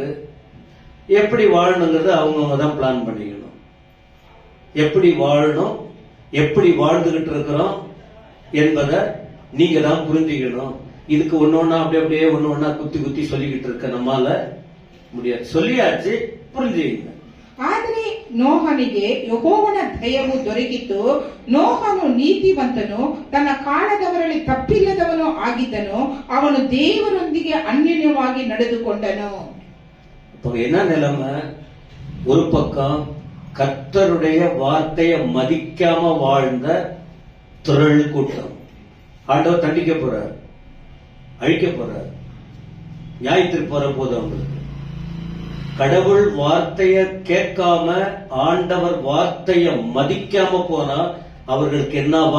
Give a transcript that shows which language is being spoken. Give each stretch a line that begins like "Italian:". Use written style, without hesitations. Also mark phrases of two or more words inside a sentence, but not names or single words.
Tamil: எப்படி வாழணுங்கிறது அவங்கவுங்க தான் பிளான் பண்ணிக்கணும். எப்படி வாழணும், எப்படி வாழ்ந்துகிட்டு இருக்கிறோம் என்பதை நீங்க தான் புரிஞ்சுக்கணும். இதுக்கு ஒன்னொன்னா அப்படியே ஒன்னொன்னா குத்தி குத்தி சொல்லிக்கிட்டு இருக்க நம்மால முடியாது. சொல்லியாச்சு, புரிஞ்சுக்கணும்.
Kannada: ಆದರೆ ನೋಹನಿಗೆ ಯೆಹೋವನ ದಯವು ದೊರಕಿತು. ನೋಹನು ನೀತಿವಂತನು, ತನ್ನ ಕಾಲದವರಲ್ಲಿ ತಪ್ಪಿಲ್ಲದವನು ಆಗಿದ್ದನು, ಅವನು ದೇವರೊಂದಿಗೆ ಅನ್ಯೋನ್ಯವಾಗಿ ನಡೆದುಕೊಂಡನು.
Tamil: அப்ப என்ன நிலைமை? ஒரு பக்கம் கர்த்தருடைய வார்த்தையை மதிக்காம வாழ்ந்த திரள் கூட்டம் ஆண்டவர் தண்டிக்க போறார், அழிக்க போறார், நியாயத்திற்கு போற போது அவங்களுக்கு கடவுள் வார்த்தைய கேட்காம ஆண்டவர் வார்த்தைய மதிக்காம போனா அவர்களுக்கு என்னவா?